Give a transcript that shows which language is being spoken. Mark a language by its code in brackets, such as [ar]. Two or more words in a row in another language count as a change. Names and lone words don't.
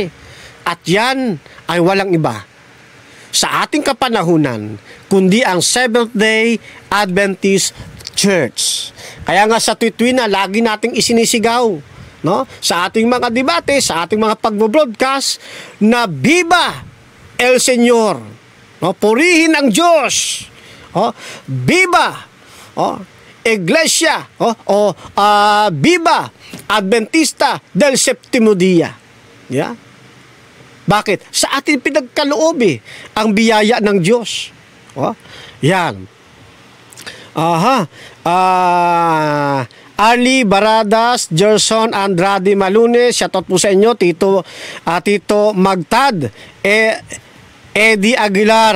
[tl] At yan ay walang iba sa ating kapanahunan, kundi ang Seventh-day Adventist Church. Kaya nga sa tuwin na lagi nating isinisigaw, no? Sa ating mga debate, sa ating mga pagbo-broadcast, na [es] Viva el Señor. [tl] No? Purihin ang Diyos. [es] Oh, Viva! Oh, Iglesia, Viva Adventista del Septimo Dia. [en] Yeah? [tl] Bakit? Sa atin pinagkaloob ang biyaya ng Diyos. Oh, yan. Ali Baradas, Gerson Andrade Malunes, shoutout po sa inyo, Tito Magtad, Eddie Aguilar.